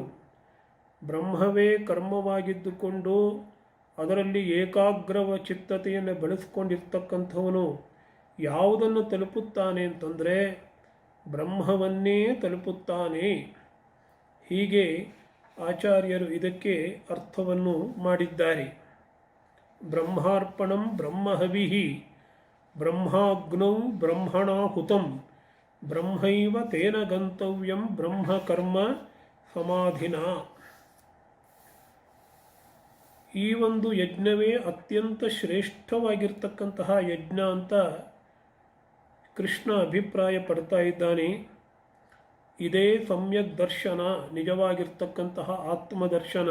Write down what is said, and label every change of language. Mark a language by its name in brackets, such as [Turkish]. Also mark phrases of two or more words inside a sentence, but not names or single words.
[Kannada] ಬ್ರಹ್ಮವೇ ಕರ್ಮವಾಗಿದ್ದುಕೊಂಡು ಅದರಲ್ಲಿ ಏಕಾಗ್ರವ ಚಿತ್ತತೆಯನ್ನು ಬೆಳೆಸ್ಕೊಂಡಿರ್ತಕ್ಕಂಥವನು ಯಾವುದನ್ನು ತಲುಪುತ್ತಾನೆ ಅಂತಂದರೆ ಬ್ರಹ್ಮವನ್ನೇ ತಲುಪುತ್ತಾನೆ. ಹೀಗೆ ಆಚಾರ್ಯರು ಇದಕ್ಕೆ ಅರ್ಥವನ್ನು ಮಾಡಿದ್ದಾರೆ. [Sanskrit] ಬ್ರಹ್ಮಾರ್ಪಣಂ ಬ್ರಹ್ಮಹವಿಃ ಬ್ರಹ್ಮಾಗ್ನೌ ಬ್ರಹ್ಮಣಾಹುತಂ ಬ್ರಹ್ಮೈವ ತೇನ ಗಂತವ್ಯಂ ಬ್ರಹ್ಮಕರ್ಮ ಸಮಾಧಿನ. [Kannada] ಈ ಒಂದು ಯಜ್ಞವೇ ಅತ್ಯಂತ ಶ್ರೇಷ್ಠವಾಗಿರ್ತಕ್ಕಂತಹ ಯಜ್ಞ ಅಂತ ಕೃಷ್ಣ ಅಭಿಪ್ರಾಯ ಪಡ್ತಾ ಇದ್ದಾನೆ. ಇದೇ ಸಮ್ಯಕ್ ದರ್ಶನ, ನಿಜವಾಗಿರ್ತಕ್ಕಂತಹ ಆತ್ಮದರ್ಶನ.